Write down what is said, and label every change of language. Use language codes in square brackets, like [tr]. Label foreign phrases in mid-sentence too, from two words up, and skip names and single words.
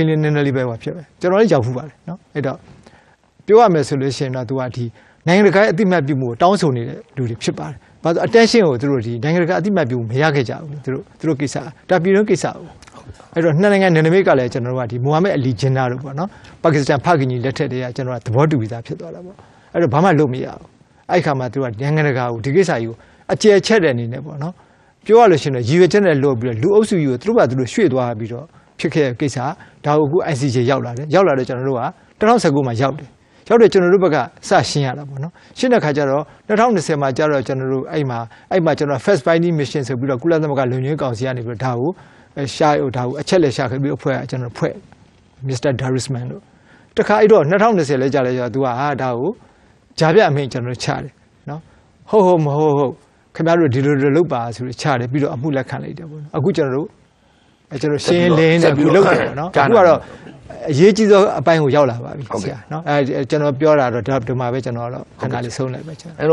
[my] လေးနည်းနည်းလေးပဲဟောဖြစ်ပဲကျွန်တော်လည်းရောက်ဖူးပါတယ်နော်အဲ့တော့ပြောရမယ်ဆိုလို့ရှိရင်တော့သူကဒီနိုင်ငံတကာအသိမှတ်ပြုမှုကိုတောင်းဆိုနေတဲ့လူတွေဖြစ်ပါတယ်။ဘာလို့ attention ကိုသူတို့ဒီနိုင်ငံတကာအသိမှတ်ပြုမှုမရခဲ့ကြဘူးသူတို့ကိစ္စဒါပြည်တွင်းကိစ္စဘူး။အဲ့တော့နှစ်နိုင်ငံနယ်နိမိတ်ကလည်းကျွန်တော်တို့ကဒီမိုဟာမက်အလီဂျင်နာတို့ပေါ့နော်။ပါကစ္စတန်ဖခင်ကြီးလက်ထက်တည်းကကျွန်တော်ကသဘောတူပြီးသားဖြစ်သွားတာပေါ့။အဲ့တော့ဘာမှလုပ်မရဘူး။အဲ့ခါမှာသူကနိုင်ငံတကာကိုဒီကိစ္စကြီးကိုအကျယ်ချက်တဲ့အနေနဲ့ပေါ့နော်။ ပြောရလို့ရှိရင်ရည်ရွယ်ချက်နဲ့လွတ်ပြီးတော့လူအုပ်စုကြီးကိုသူတို့ကသူတို့ရွှေ့သွားပြီးတော့ဖြစ်ခဲ့တဲ့ကိစ္စဒါကိုအခု ICJ ရောက်လာတယ်ရောက်လာတော့ကျွန်တော်တို့က2019မှာရောက်တယ်ကျွန်တော်တို့ဘက်ကစရှင်းရတာပေါ့နော်ရှင်းတဲ့ခါကျတော့2020မှာကျတော့ကျွန်တော်တို့အဲ့မှာကျွန်တော် [en] first finding mission [my] ဆိုပြီးတော့ကုလသမဂ္ဂလုံခြုံရေးကောင်စီကနေပြီးတော့ဒါကိုအချက်လက်ရှာခဲ့ပြီးအဖွဲ့ကကျွန်တော်ဖွဲ့ Mr. Darisman တို့တခါအဲ့တော့2020လဲကြာလဲသူကဒါကိုဂျာပြအမိန့်ကျွန်တော်တို့ချတယ်နော်ဟုတ်မဟုတ်ခင်ဗျားတို့ဒီလိုလုပ်ပါဆိုပြီးချတယ်ပြီးတော့အမှုလက်ခံလိုက်တယ်ပေါ့နော်အခုကျွန်တော်တို့ရှင်းလင်းတယ်အခုလုပ်တယ်ပေါ့နော်အခုကတော့အရေးကြီးသောအပိုင်းကိုရောက်လာပါပြီဆရာနော်ကျွန်တော်ပြောတာတော့ဒီမှာပဲကျွန်တော်တော့ခဏလေးဆုံးလိုက်ပဲကျွန်တော်